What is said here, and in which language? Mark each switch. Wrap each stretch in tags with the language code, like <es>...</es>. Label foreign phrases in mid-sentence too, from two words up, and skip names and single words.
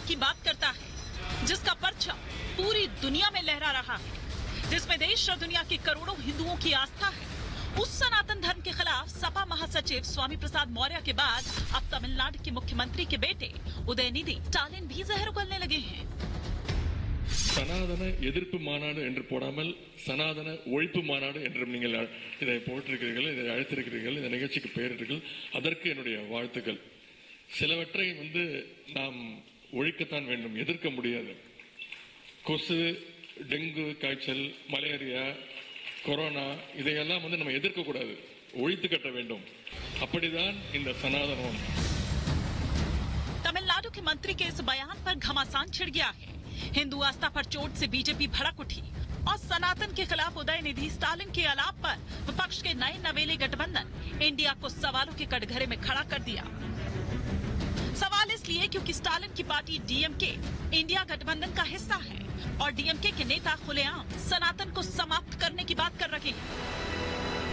<hi>की बात करता है, जिसका परचम पूरी दुनिया में लहरा रहा है, जिसमें देश और दुनिया के करोड़ों हिंदुओं की आस्था है, उस सनातन धर्म के खिलाफ सपा महासचिव स्वामी प्रसाद मौर्य के बाद अब तमिलनाडु के मुख्यमंत्री के बेटे उदयनिधि स्टालिन भी जहर उगलने लगे हैं।</hi> <ta>சனாதன எதிர்ப்பு மாநாடு என்று போடாமல் சனாதன ஒழிப்பு மாநாடு என்றும் நீங்கள் இதை போட்டிருக்கிறீர்கள், இதை அழைத்திருக்கிறீர்கள், இந்த நிகழ்ச்சிக்கு பெயரிட்டீர்கள். அதற்கு என்னுடைய வாழ்த்துக்கள். சிலவற்றை நாம் ஒழிக்கத்தான் வேண்டும், எதிர்க்க முடியாது. கொசு, டெங்கு காய்ச்சல், மலேரியா, கொரோனா இதையெல்லாம் நம்ம எதிர்க்க கூடாது, ஒழித்து கட்ட வேண்டும். அப்படிதான் இந்த சனாதனம்.</ta> <hi>तमिलनाडु के मंत्री के इस बयान पर घमासान छिड़ गया है। हिंदू आस्था पर चोट से बीजेपी भड़क उठी और सनातन के खिलाफ उदयनिधि स्टालिन के आलाप पर विपक्ष के नए नवेले गठबंधन इंडिया को सवालों के कटघरे में खड़ा कर दिया। सवाल इसलिए क्योंकि स्टालिन की पार्टी डीएमके इंडिया गठबंधन का हिस्सा है और डीएमके के नेता खुलेआम सनातन को समाप्त करने की बात कर रहे हैं।</hi>